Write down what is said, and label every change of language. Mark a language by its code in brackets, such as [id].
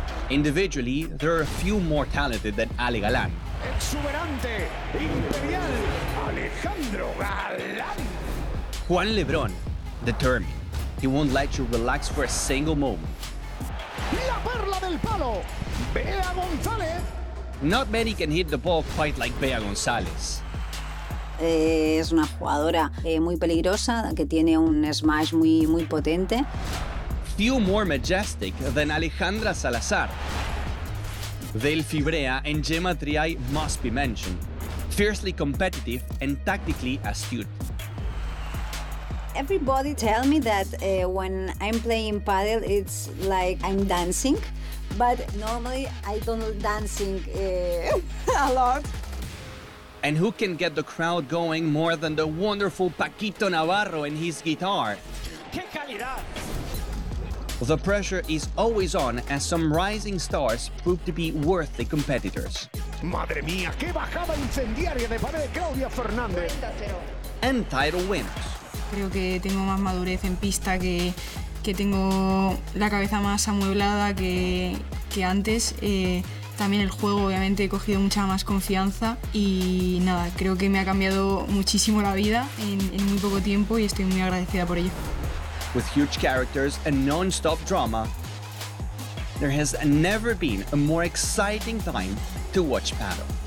[en] Individually, there are a few more talented than Ale Galán. [es] Exuberante, imperial, Alejandro Galán. [en] Juan Lebrón, determined. He won't let you relax for a single moment. [es] La perla del palo, Bea González. [en] Not many can hit the ball quite like Bea González. [es] Es una jugadora muy peligrosa, que tiene un smash muy, muy potente. [en] Few more majestic than Alejandra Salazar. Delphi Brea and Gemma Triay must be mentioned. Fiercely competitive and tactically astute. Everybody tell me that when I'm playing paddle, it's like I'm dancing. But normally, I don't dancing a lot. And who can get the crowd going more than the wonderful Paquito Navarro and his guitar? [es] ¡Qué calidad! [en] The pressure is always on as some rising stars prove to be worthy competitors. [es] ¡Madre mía, qué bajada incendiaria de pared de Claudia Fernández! [en] 30-0. And title winners. [es] Creo que tengo más madurez en pista que tengo la cabeza más amueblada que antes. También el juego, obviamente, he cogido mucha más confianza y nada, creo que me ha cambiado muchísimo la vida en muy poco tiempo y estoy muy agradecida por ello. [en] With huge characters and non-stop drama, there has never been a more exciting time to watch paddle.